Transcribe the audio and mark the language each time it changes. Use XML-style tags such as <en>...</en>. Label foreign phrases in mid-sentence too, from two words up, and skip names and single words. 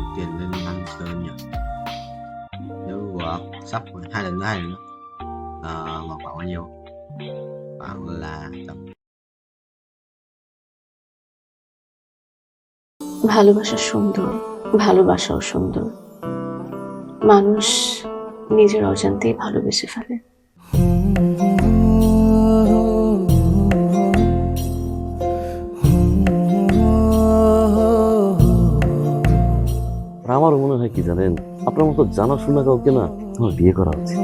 <vi>tiền lên 5 sơn nhỉ, nếu sắp 2 lần nữa khoảng bao nhiêu, khoảng là tầm</vi> <bn>ভালোবাসা সুন্দর, ভালোবাসাও সুন্দর, মানুষ নিজের অজান্তেই ভালোবেসে ফেলে। আমার মনে হয় কি জানেন, আপনার মতো জানাশোনা কাউকে না আমার বিয়ে করা উচিত।</bn>